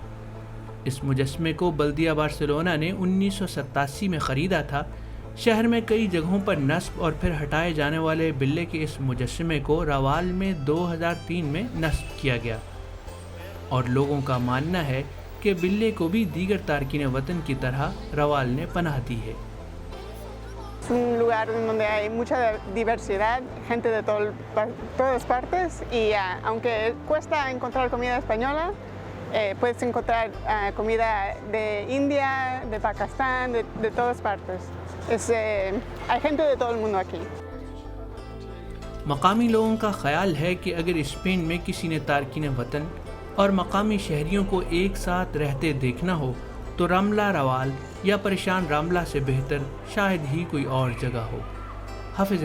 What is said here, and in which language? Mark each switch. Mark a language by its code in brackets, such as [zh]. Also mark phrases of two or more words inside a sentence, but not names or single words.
[ur] اس مجسمے کو بلدیہ بارسلونا نے 1987 میں خریدا تھا۔ شہر میں کئی جگہوں پر نصب اور پھر ہٹائے جانے والے بلے کے اس مجسمے کو روال میں 2003 میں نصب کیا گیا، اور لوگوں کا ماننا ہے کہ بلے کو بھی دیگر تارکین وطن کی طرح روال نے پناہ دی ہے۔ [es] Es un lugar donde hay mucha diversidad, gente de todas partes, y aunque cuesta encontrar comida española, puedes encontrar comida de India, de Pakistán, de todas partes. Hay gente de todo el mundo aquí. [ur] مقامی لوگوں کا خیال ہے کہ اگر اسپین میں کسی نے تارکین وطن اور مقامی شہریوں کو ایک ساتھ رہتے دیکھنا ہو تو رمبلا روال یا پریشان رامبلا سے بہتر شاید ہی کوئی اور جگہ ہو۔